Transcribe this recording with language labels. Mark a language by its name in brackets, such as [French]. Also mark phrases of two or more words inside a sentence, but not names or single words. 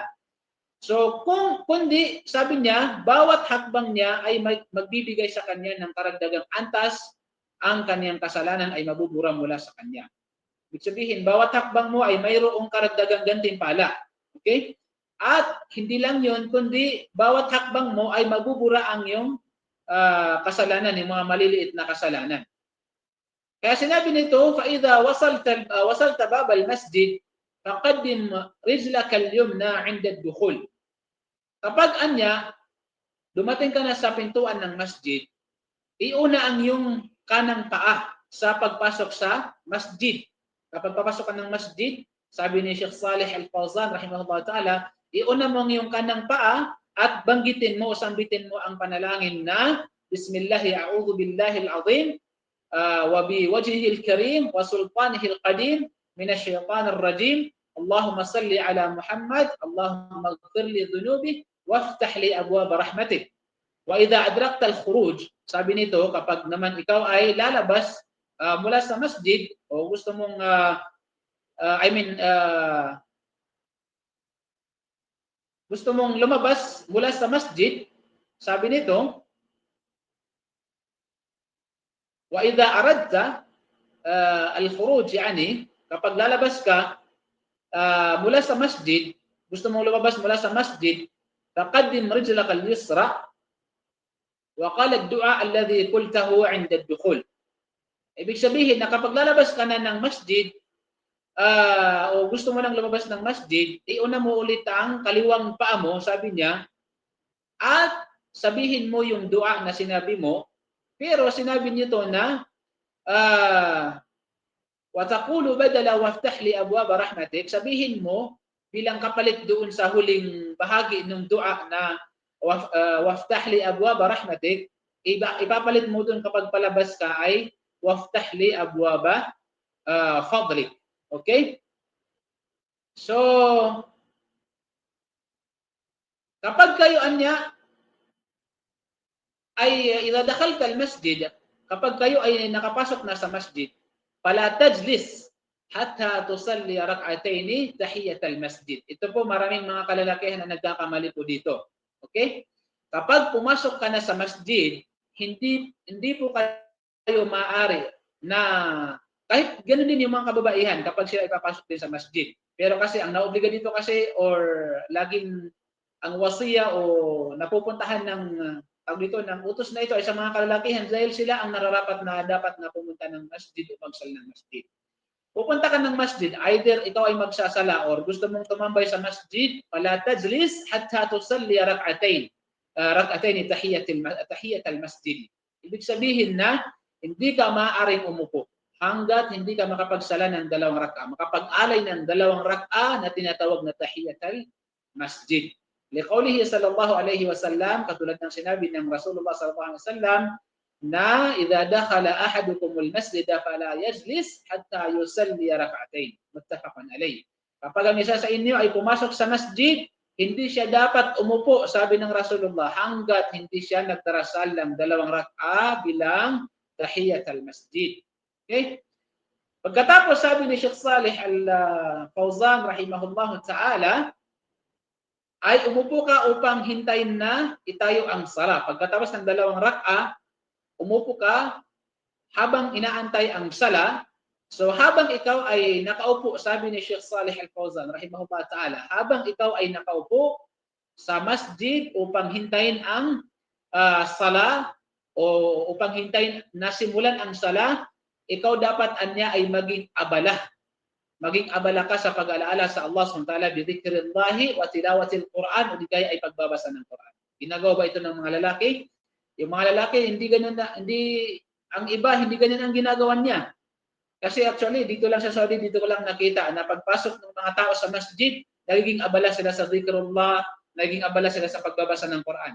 [Filipino] So, kundi, sabi niya, bawat hakbang niya ay magbibigay sa kanya ng karagdagang antas, ang kaniyang kasalanan ay mabubura mula sa kanya. Ibig sabihin, bawat hakbang mo ay mayroong karagdagang gantimpala. Okay? At hindi lang yun, kundi bawat hakbang mo ay mabubura ang iyong kasalanan, yung mga maliliit na kasalanan. Kaya sinabi nito, [Arabic] فَإِذَا وَصَلْتَ بَابَ الْمَسْجِدِ فَقَدِّمْ رِجْلَكَ الْيُمْنَى عِنْدَ الدُّخُولِ. [Filipino] Kapag dumating ka na sa pintuan ng masjid, iuna ang iyong kanang paa sa pagpasok sa masjid. Kapag papasok ka ng masjid, sabi ni Sheikh Salih Al-Fawzan [Arabic] رحمه الله تعالى, [Filipino] iuna mo ang iyong kanang paa at banggitin mo o sambitin mo ang panalangin na [Arabic] بسم الله أعوذ بالله العظيم وبوجهه الكريم وسلطانه القديم من الشيطان الرجيم اللهم صل على محمد اللهم اغفر لي ذنوبي وافتح لي أبواب رحمتك. وإذا أدركت الخروج, [Filipino] sabi nito, kapag naman ikaw ay lalabas mula sa masjid o gusto mong gusto mong lumabas mula sa masjid, sabi nito, [Arabic] وإذا أردت الخروج, يعني [Filipino] kapag lalabas ka mula sa masjid, gusto mong lumabas mula sa masjid, [Arabic] فقدم رجلك اليسرى وقال الدعاء الذي قلته عند الدخول. [Filipino] Ibig sabihin na kapag lalabas ka na ng masjid o gusto mo nang lumabas ng masjid, iuna mo ulit ang kaliwang paa mo, sabi niya, at sabihin mo yung dua na sinabi mo. Pero sinabi nito na [Arabic] وَتَقُولُ بَدَلَ وَافْتَحْ لِي أَبْوَابَ رَحْمَتِكَ, [Filipino] sabihin mo bilang kapalit doon sa huling bahagi ng dua na [Arabic] وَافْتَحْ لِي أَبْوَابَ رَحْمَتِكَ, [Filipino] ipapalit mo doon kapag palabas ka ay [Arabic] وَافْتَحْ لِي أَبْوَابَ فَضْلِكَ. [Filipino] Okay? So, kapag kayo ay [Arabic] إذا دخلت المسجد, [Filipino] kapag kayo ay nakapasok na sa masjid, [Arabic] فلا تجلس حتى تصلي ركعتين تحية المسجد. [Filipino] Ito po, maraming mga kalalakihan na nagkakamali po dito. Okay? Kapag pumasok ka na sa masjid, hindi po kayo maaari na kahit ganoon din yung mga kababaihan kapag sila ipapasok din sa masjid. Pero kasi ang naobliga dito kasi or laging ang wasiya o napupuntahan ng tawag dito ng utos na ito ay sa mga kalalakihan dahil sila ang nararapat na dapat na pumunta ng masjid o magsal ng masjid. Pupunta ka ng masjid, either ikaw ay magsasala or gusto mong tumambay sa masjid, [Arabic] فلا تجلس حتى تصلي ركعتين. ركعتين تحية المسجد. [Filipino] Ibig sabihin na hindi ka maaaring umupo hanggat hindi ka makapagsala ng dalawang rak'a. Makapag-alay ng dalawang rak'a na tinatawag na tahiyat al-masjid. [Arabic] لقوله صلى الله عليه وسلم, [Filipino] katulad ng sinabi ng Rasulullah [Arabic] صلى الله عليه وسلم, [Filipino] na [Arabic] إذا دخل أحدكم المسجد فلا يجلس حتى يصلي ركعتين. متفق عليه. [Filipino] Kapag ang isa sa inyo ay pumasok sa masjid, hindi siya dapat umupo, sabi ng Rasulullah, hanggat hindi siya nagdarasal ng dalawang rak'a bilang tahiyat al-masjid. Okay? Pagkatapos sabi ni Sheikh Salih Al-Fawzan [Arabic] رحمه الله تعالى, [Filipino] ay umupo ka upang hintayin na itayo ang sala. Pagkatapos ng dalawang rak'a, umupo ka habang inaantay ang sala. So habang ikaw ay nakaupo, sabi ni Sheikh Salih Al-Fawzan [Arabic] رحمه الله تعالى, [Filipino] habang ikaw ay nakaupo sa masjid upang hintayin ang sala o upang hintayin na simulan ang sala, ikaw dapat anya ay maging abala. Maging abala ka sa pag-alaala sa Allah [Arabic] سبحانه وتعالى بذكر الله وتلاوة القرآن [Filipino] o di kaya ay pagbabasa ng Quran. Ginagawa ba ito ng mga lalaki? Yung mga lalaki hindi ganoon na, ang iba hindi ganyan ang ginagawa niya. Kasi actually dito lang sa Saudi, dito ko lang nakita na pagpasok ng mga tao sa masjid, nagiging abala sila sa dhikrullah, nagiging abala sila sa pagbabasa ng Quran.